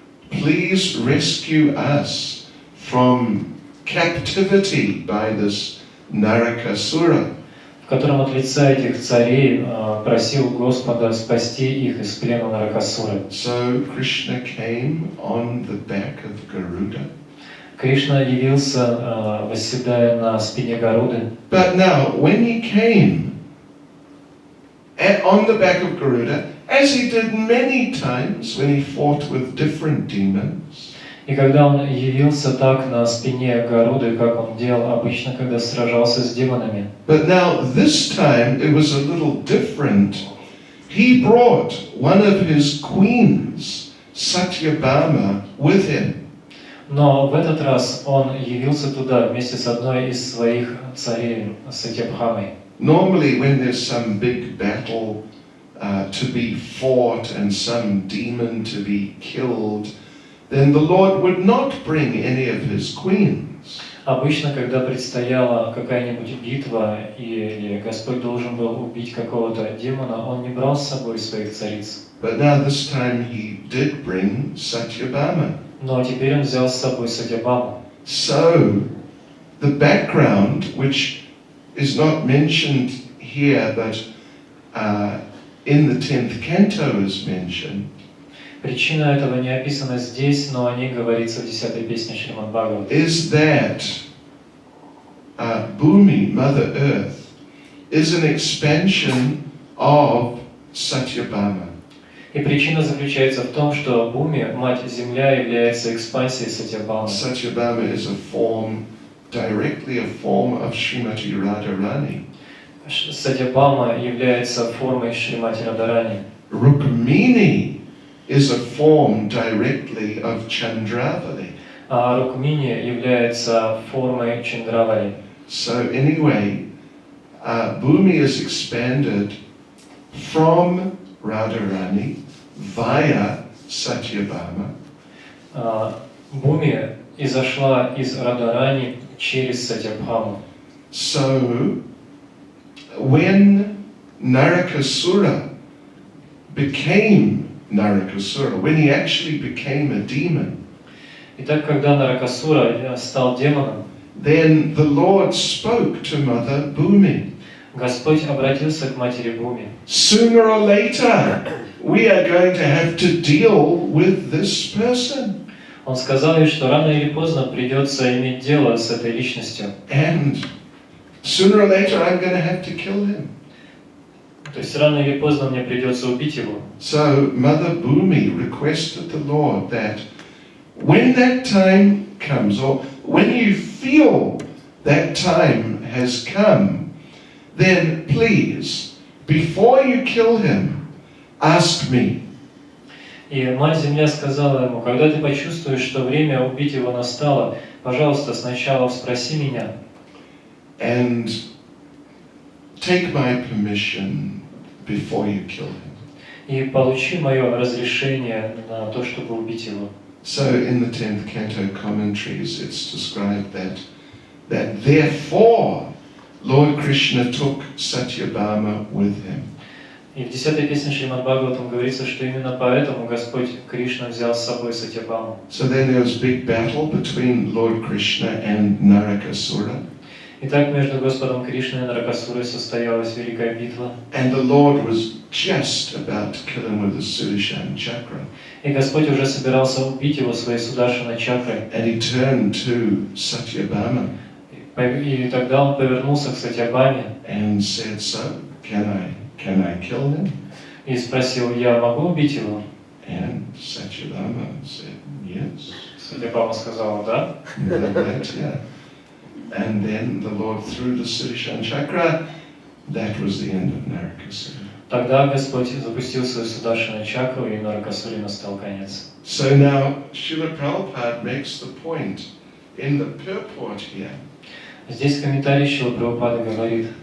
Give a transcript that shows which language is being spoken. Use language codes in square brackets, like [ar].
[en] Please rescue us from captivity by this Narakasura. [ru] В котором от лица этих царей просил Господа спасти их из плена Наракасуры. [en] So Krishna came on the back of Garuda. [ru] Кришна явился, восседая на спине Гаруды. [en] But now, when he came on the back of Garuda, as he did many times when he fought with different demons, [ru] И когда он явился так на спине Гаруды, как он делал обычно, когда сражался с демонами. [en] but now this time it was a little different. He brought one of his queens, Satyabhama, with him. [ru] Но в этот раз он явился туда вместе с одной из своих царей, Сатьябхамой. [en] Normally, when there's some big battle to be fought and some demon to be killed, then the Lord would not bring any of his queens. [ru] Обычно, когда предстояла какая-нибудь битва, или Господь должен был убить какого-то демона, он не брал с собой своих цариц. [en] But now this time he did bring Satyabhama. [ru] Но теперь он взял с собой Сатьябхаму. [en] So, the background, which is not mentioned here, but in the 10th canto is mentioned, [ru] Причина этого не описана здесь, но о ней говорится в 10-й песне Шримад Бхагавата. [en] is that Bhumi, Mother Earth, is an expansion of Satyabhama. [ru] И причина заключается в том, что Бхуми, Мать-Земля, является экспансией Сатьябхамы. [en] Satyabhama is directly a form of Srimati Radharani. [ru] Сатьябхама является формой Шримати Радарани. [en] Rukmini is a form directly of Chandravali. [ru] А Рукмини является формой Чандравали. [en] So anyway, Bhumi is expanded from Radharani via Satyabhama. [ru] Бхуми изошла из Радарани через Сатьябхаму. [en] So when Narakasura became Narakasura, when he actually became a demon, [ru] Итак, когда Наракасура стал демоном, [en] then the Lord spoke to Mother Bhumi. [ru] Господь обратился к матери Бхуми. [en] Sooner or later, we are going to have to deal with this person. [ru] Он сказал ей, что рано или поздно придется иметь дело с этой личностью. [en] And sooner or later, I'm going to have to kill him. [ru] То есть рано или поздно мне придется убить его. [en] So Mother Bhumi requested the Lord that when that time comes, or when you feel that time has come, then please, before you kill him, ask me. [ru] И Мать-Земля сказала ему, когда ты почувствуешь, что время убить его настало, пожалуйста, сначала спроси меня. [en] And take my permission before you kill him. [ru] И получи мое разрешение на то, чтобы убить его. [en] So in the 10th canto commentaries, it's described that therefore Lord Krishna took Satyabhama with him. [ru] И в 10-й песне Шримад Бхагаватам говорится, что именно поэтому Господь Кришна взял с собой Сатьябхаму. [en] So then there was a big battle between Lord Krishna and Narakasura. [ru] Итак, между Господом Кришной и Наракасурой состоялась великая битва. [en] And the Lord was just about to kill him with the Sudarshan chakra. [ru] И Господь уже собирался убить его своей Сударшана чакрой. [en] And he turned to Satyabhama [ru] И тогда он повернулся к Сатьябхаме [en] and said, so, can I can I kill him? [ru] И спросил, я могу убить его? [en] And Satyalama said, yes. [ru] Сатьябама сказала, да. [en] Yeah. And then the Lord threw the Sudarshan Chakra. That was the end of Narakasura. [ru] Тогда Господь запустил свою Сударшана чакру, и Наракасуре настал конец. [en] So now, Srila Prabhupada makes the point in the purport here [ru] Здесь комментарий Шрила Прабхупады говорит,